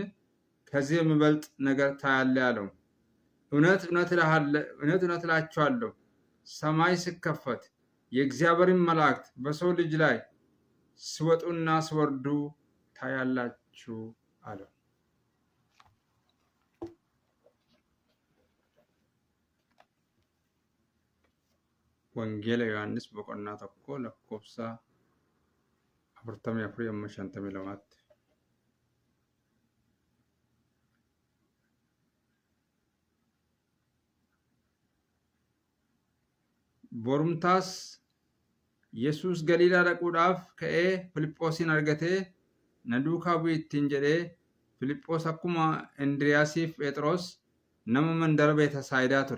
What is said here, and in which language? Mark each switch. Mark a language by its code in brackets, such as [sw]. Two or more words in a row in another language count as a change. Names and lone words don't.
[am] ከዚህ የሚበልጥ ነገር ታያለህ አለው። እውነት እውነት እላችኋለሁ ሰማይ ሲከፈት የእግዚአብሔርን መላእክት በሰው ልጅ ላይ ሲወጡና ሲወርዱ ታያላችሁ አለው። [om] ወንጌል ዮሐንስ boqonnaa tokko lakkoofsa 44-52 borumtaas Yesuus Galiilaa dhaquudhaaf ka'ee Filiphoosin argatee na duukaa bu'i ittiin jedhee Filiphoos akkuma Indiriyaasiif Phexros nama mandara Beetesaayidaa ture.